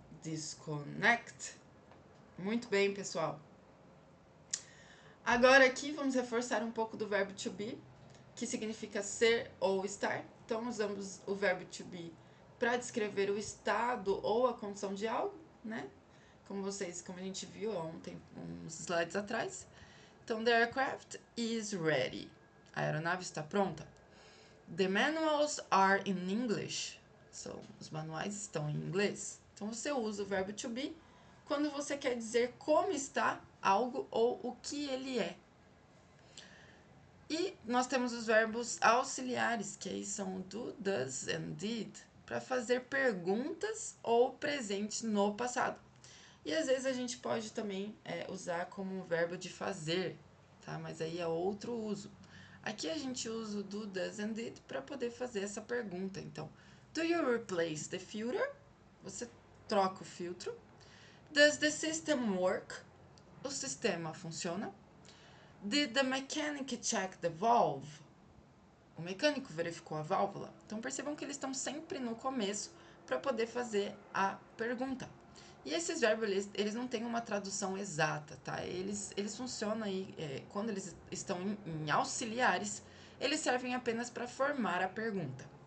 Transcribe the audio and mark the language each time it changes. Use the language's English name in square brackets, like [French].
[Portuguese] Disconnect. Muito bem, pessoal. Agora aqui vamos reforçar um pouco do verbo to be, que significa ser ou estar. Então usamos o verbo to be para descrever o estado ou a condição de algo, né? Como a gente viu ontem, uns slides atrás. Então, [English] the aircraft is ready. [Portuguese] A aeronave está pronta. [English] The manuals are in English. [Portuguese] Os manuais estão em inglês. Então, você usa o verbo to be quando você quer dizer como está algo ou o que ele é. E nós temos os verbos auxiliares, que aí são do, does and did, para fazer perguntas ou presentes no passado. E às vezes a gente pode também usar como um verbo de fazer, tá? Mas aí é outro uso. Aqui a gente usa o do, does and did para poder fazer essa pergunta. Então, [English] do you replace the filter? [Portuguese] Você troca o filtro. [English] Does the system work? [Portuguese] O sistema funciona. [English] Did the mechanic check the valve? [Portuguese] O mecânico verificou a válvula. Então percebam que eles estão sempre no começo para poder fazer a pergunta. E esses verbos, eles não têm uma tradução exata, tá? Eles funcionam aí, quando eles estão em auxiliares, eles servem apenas para formar a pergunta.